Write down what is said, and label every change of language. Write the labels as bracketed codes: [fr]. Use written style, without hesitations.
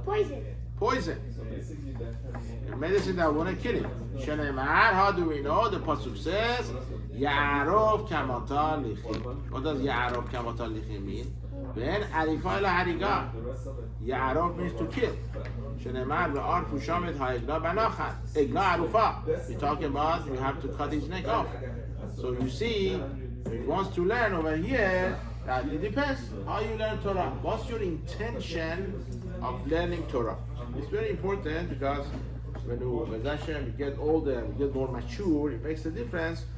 [en] poison? poison. A medicine that wouldn't kill him. Shenemar, how do we know? The pasuk says, Ya'arov kamata lichim. What does Ya'arov kamata lichim mean? Ben arifai la hariga. Ya'arov means to kill. [he] שנאמר וערפו שמת העגלה בנחת, עגלה ערופה. [en] We're talking about you have to cut his neck off. So you see, he wants to learn over here that it depends how you learn Torah. What's your intention of learning Torah? It's very important because when you get older, you get more mature, it makes a difference.